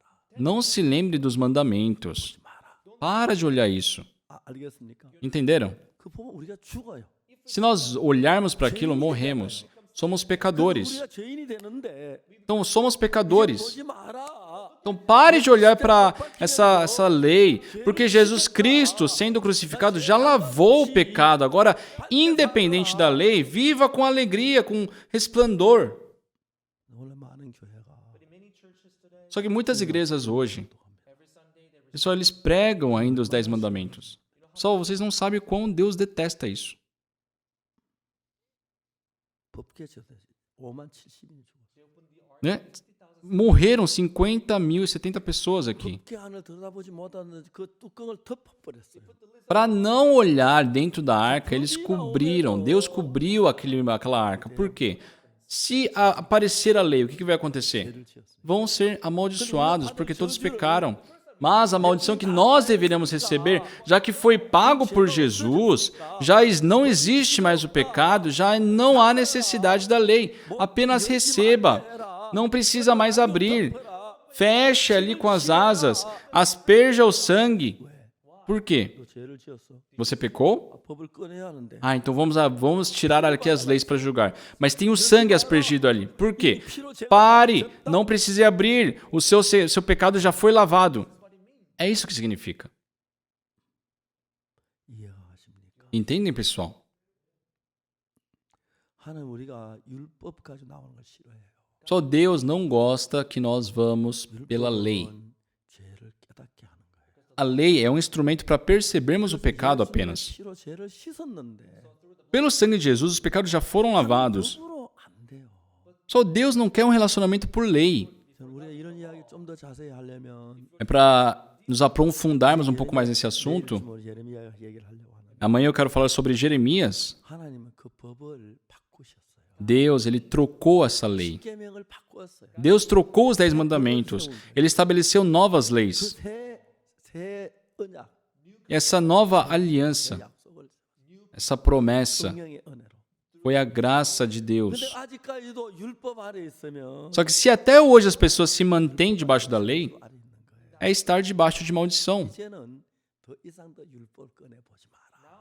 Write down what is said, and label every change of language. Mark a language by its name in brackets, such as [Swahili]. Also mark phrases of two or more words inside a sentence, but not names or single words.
[Portuguese] Não se lembre dos mandamentos. Para de olhar isso. [Korean] 알겠습니까? [Portuguese] Entenderam? [Korean] 그 보면 우리가 죽어요. [Portuguese] Se nós olharmos para aquilo, morremos. Somos pecadores. [Korean] 우리가 죄인이 되는데 [Portuguese] Então, somos pecadores. [Korean] 보지 마라. [Portuguese] Então, pare de olhar para essa lei, porque Jesus Cristo, sendo crucificado, já lavou o pecado. Agora, independente da lei, viva com alegria, com resplandor. [Korean] 원래 많은 교회가 [Portuguese] Só que muitas igrejas hoje, pessoal, eles pregam ainda os 10 mandamentos. Pessoal, vocês não sabem o quão Deus detesta isso. [Korean] 법궤 져서 5만 70인이 죽었어요. [Portuguese] Né? Morreram 50.070 pessoas aqui. [Korean] 법궤 안을 들여다보지 못하는 그 뚜껑을 덮어버렸어요. [Portuguese] Para não olhar dentro da arca, eles cobriram. Deus cobriu aquela arca. Por quê? Se aparecer a lei, o que vai acontecer? [Korean] 죄를 지었어요. [Portuguese] Vão ser amaldiçoados, porque todos pecaram. Mas a maldição que nós deveríamos receber, já que foi pago por Jesus, já não existe mais o pecado, já não há necessidade da lei. Apenas receba. Não precisa mais abrir. Feche ali com as asas. Asperja o sangue. Por quê? [Korean] 너 죄를 지었어. [Portuguese] Você pecou? [Korean] 법을 꺼내야 하는데. [Portuguese] Então vamos tirar aqui as leis para julgar. Mas tem o sangue aspergido ali. Por quê? Pare, não precise abrir. O seu pecado já foi lavado. É isso que significa. [Korean] 이해하십니까? [Portuguese] Entendem, pessoal? [Korean] 하나님 우리가 율법 가지고 나오는 걸 싫어해요. [Portuguese] Só Deus não gosta que nós vamos pela lei. [Korean] 율법은 죄를 깨닫게 하는 거예요. [Portuguese] A lei é um instrumento para percebermos o pecado apenas. [Korean] 피로 죄를 씻었는데 [Portuguese] Pelo sangue de Jesus, os pecados já foram lavados. [Korean] 법으로 안 돼요. [Portuguese] Só Deus não quer um relacionamento por lei. [Korean] 우리가 이런 이야기 좀 더 자세히 하려면 [Portuguese] É para nos aprofundarmos um pouco mais nesse assunto. [Korean] 예레미야 얘기를 하려고 하는데 [Portuguese] Amanhã eu quero falar sobre Jeremias. [Korean] 하나님은 그 법을 바꾸셨어요. [Portuguese] Deus, ele trocou essa lei. [Korean] 계명을 바꾸었어요. [Portuguese] Deus trocou os 10 mandamentos. Ele estabeleceu novas [Korean] 그 [Portuguese] leis. [Korean] 새 언약, [Portuguese] Essa nova aliança, [Korean] 약속을 [Portuguese] essa promessa, [Korean] 성령의 은혜로. [Portuguese] foi a graça de [Korean] 근데 [Portuguese] Deus. [Korean] 아직까지도 율법 아래 있으면 [Portuguese] Só que se até hoje as pessoas se mantêm debaixo da lei, [Korean] 아래 있는 거예요. [Portuguese] é estar debaixo de maldição. [Korean] 이제는 더 이상 더 율법 꺼내 보지 마라.